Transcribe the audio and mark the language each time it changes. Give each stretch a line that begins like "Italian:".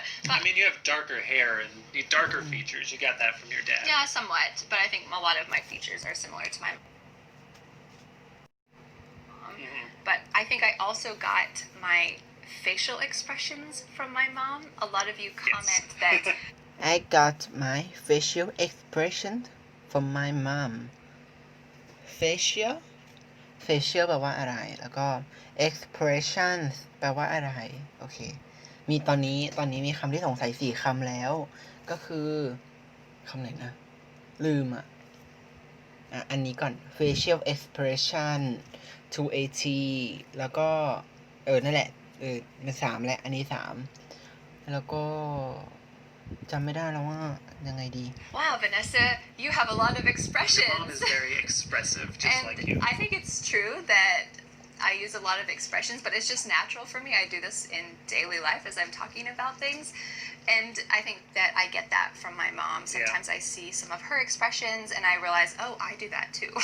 English: I mean, you have darker hair and darker features. You got that from your dad. Yeah, somewhat, but I think a lot of my features are similar to my mom. But I think I also got my facial expressions from my mom. A lot of you comment that I got my facial expression from my mom
Thai: facial แปลว่าอะไรแล้วก็ expressions แปลว่าอะไรโอเคมีตอนนี้มีคำที่สงสัย4คำแล้วก็คือคำไหนนะลืม อันนี้ก่อน facial expression 2at แล้วก็นั่นแหละเป็น3แล้วอันนี้3แล้วก็จำไม่ได้แล้วว่ายังไงดี
English: Wow, Vanessa, you have a lot of Your expressions. mom is very expressive, just And like you. I think it's true that I use a lot of expressions, but it's just natural for me. I do this in daily life as I'm talking about things. And I think that I get that from my mom. Sometimes I see some of her expressions and I realize, oh, I do that too.